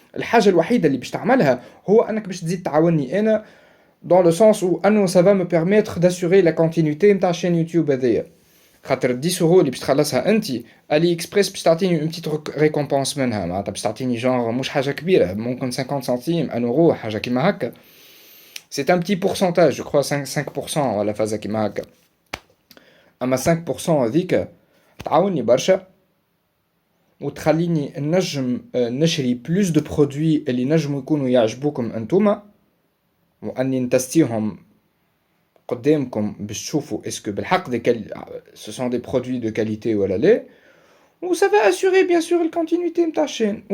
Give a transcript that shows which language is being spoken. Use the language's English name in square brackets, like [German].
[Arabic] الحاجه الوحيده اللي باش تعملها هو انك باش تزيد تعاوني انا [French] dans le sens où [Arabic] انه [French] ça va me permettre d'assurer la continuité [Arabic] نتاع الشين يوتيوب هذيا خاطر 10 اورو اللي باش تخلصها انت الي اكسبريس باش تعطيني [French] اون بتيت ريكومبونس [Arabic] منها معناتها باش تعطيني جونغ مش حاجه كبيره ممكن 50 سنتيم 1 اورو حاجه كيما هكا. [French] c'est un petit pourcentage je crois 5% [Arabic] ولا فازه كيما هكا. اما 5% هذيك تعاوني برشا وتخليني نجم نشري [French] بلوس دو برودوي [Arabic] اللي نجموا يكونوا يعجبوكم انتوما واني نتستيهم قدامكم باش تشوفوا اسكو بالحق [French] ce sont des produits de qualité [Arabic] ولا لا و [French] ça va assurer bien sûr la continuité [Arabic] نتاع الشين.